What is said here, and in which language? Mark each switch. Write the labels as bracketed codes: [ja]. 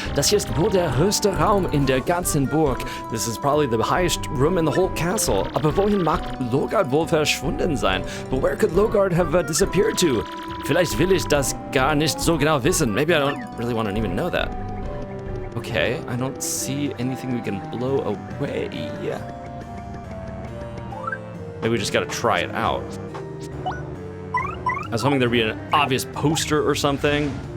[de] Das hier ist wohl der höchste Raum in der ganzen Burg. [en] This is probably the highest room in the whole castle. [de] Aber wohin mag Logard wohl verschwunden sein? [en] But where could Logard have disappeared to? [de] Vielleicht will ich das gar nicht so genau wissen. [en] Maybe I don't really want to even know that. Okay, I don't see anything we can blow away. Maybe we just gotta try it out. I was hoping there'd be an obvious poster or something.